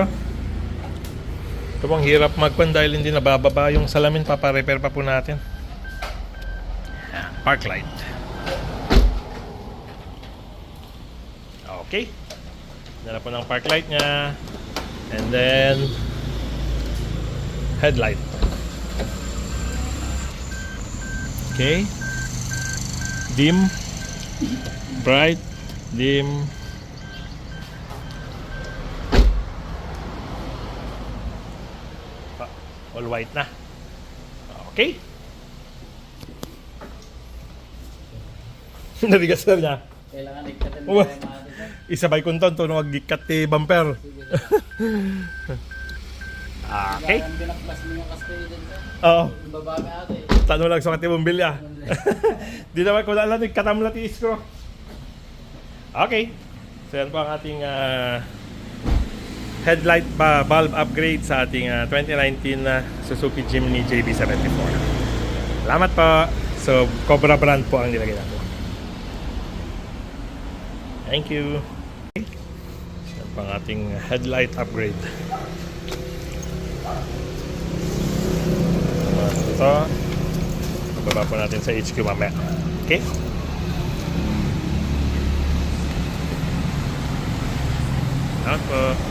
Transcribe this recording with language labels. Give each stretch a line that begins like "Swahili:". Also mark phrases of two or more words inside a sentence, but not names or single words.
Filipino: Ito pong hirap magpan dahil hindi nabababa yung salamin, paparepair pa po natin. Yan,
English: park light.
Filipino: Okay. Dala po ng
English: park light
Filipino: niya.
English: And then headlight.
Filipino: Okay.
English: Dim, bright, dim. All white na.
Filipino: Okay. Narigas na niya. Kailangan ikatin Oh. tayo mga ate. Isabay ko ito
Iloko: no maggikat ti bumper.
Filipino: Okay. Kailangan binaklas mo yung kaspray din sir. Oo. Yung baba ka ate. Tanong lang sa kati bumbilya. Di naman ko alam katam na ti iskro. Okay. So yan po ang ating
English: headlight bulb upgrade
Filipino: sa ating 2019 Suzuki Jimny JB74. Salamat po. So Cobra brand po ang nilagay natin.
English: Thank you.
Filipino: Okay. Yan po ang ating
English: headlight upgrade.
Filipino: Ito. Bababa po natin sa HQ mamaya. Okay? Salamat po.